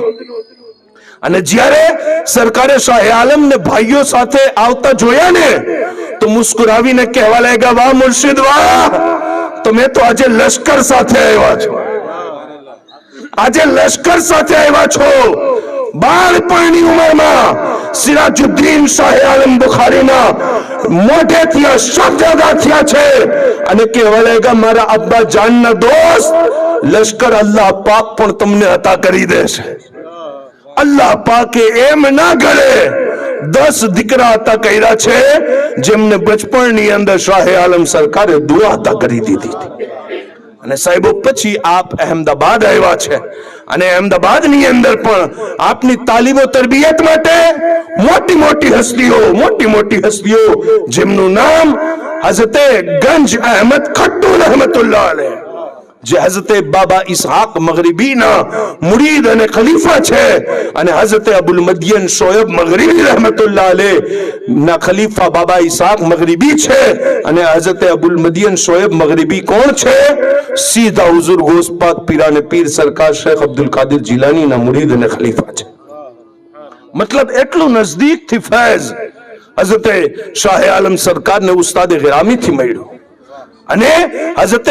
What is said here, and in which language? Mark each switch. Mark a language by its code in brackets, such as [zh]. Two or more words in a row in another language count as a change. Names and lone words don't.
[gu] અને જ્યારે સરકારે શાહે આલમ ને ભાઈઓ સાથે આવતા જોયા ને તો મુસ્કુરાવીને કહેવા લાગ્યા, વાહ મુર્શિદ વાહ, તમે તો આજે લશ્કર સાથે આવ્યા છો, આજે લશ્કર સાથે આવ્યા છો। બાળપણની ઉંમરમાં સિરાજુદ્દીન શાહે આલમ બુખારીના મોઢેથી આ શબ્દ અદા થયા છે, અને કહેવા લાગ્યા મારા અબ્બા જાનના દોસ્ત, લશ્કર અલ્લાહ પાક પણ તમને અતા કરી દેશે। અલ્લાહ પાકે એમ ના કરે 10 દીકરા હતા કર્યા છે જેમને બચપણની અંદર શાહે આલમ સરકારે દુઆ હતા કરી દીધી હતી। અને સાહેબો પછી આપ અહેમદાબાદ આવ્યા છે, અને અહેમદાબાદની અંદર પણ આપની તાલીમો તરબિયત માટે મોટી મોટી હસ્તીઓ જેમનું નામ હઝરત ગંજ અહેમદ ખટ્ટુ [ar] رحمة الله عليه, [gu] જે હઝરત બાબા ઇસહાક મગરીબીના મુરીદ અને ખલીફા છે, અને હઝરત અબુલ મદિયન શોયબ મગરીબી [ar] رحمة الله عليه [gu] ના ખલીફા બાબા ઇસહાક મગરીબી છે, અને હઝરત અબુલ મદિયન શોયબ મગરીબી કોણ છે? સીધા હુઝુર ગોસ પાક પીરાને પીર સરકાર શેખ અબ્દુલ કાદિર જીલાની ના મુરીદ અને ખલીફા છે। मतलब એટલું નજદીકથી ફૈઝ હઝરતે શાહ આલમ સરકારને ઉસ્તાદ ગિરામીથી મળ્યું અને હઝરતે